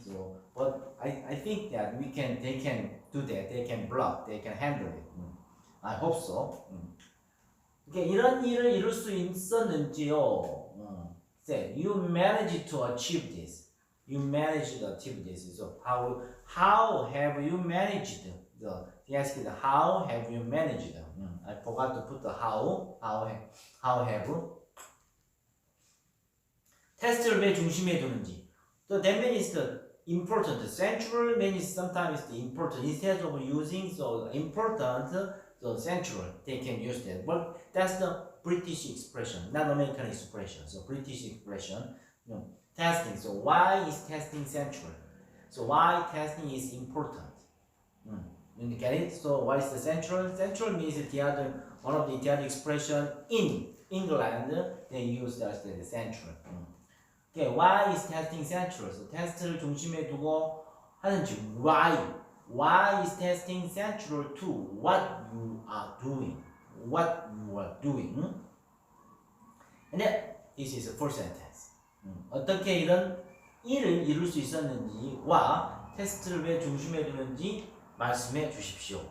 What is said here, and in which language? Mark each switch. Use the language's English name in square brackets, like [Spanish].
[English] So, but I think that they can do that. They can block. They can handle it. I hope so. [Korean] 이런 일을 이룰 수 있었는지요. [English] Say, you managed to achieve this. You managed to achieve this. So how have you managed? They ask it, how have you managed? I forgot to put the how. How have? [Korean] 테스트를 왜 중심에 두는지. [English] So that means the important. Central means sometimes the important. Instead of using so important, so central, they can use that. But that's the British expression, not American expression. So British expression, testing. So why is testing central? So why testing is important? You get it? So what is the central? Central means one of the other expression in England. They use that as the central. Okay, why is testing central? [Korean] So 테스트를 중심에 두고 하는지 why? [English] Why is testing central to what you are doing? What you are doing? And then this is the full sentence. [Korean] 어떻게 이런 일을 이룰 수 있었는지와 테스트를 왜 중심에 두는지 말씀해 주십시오.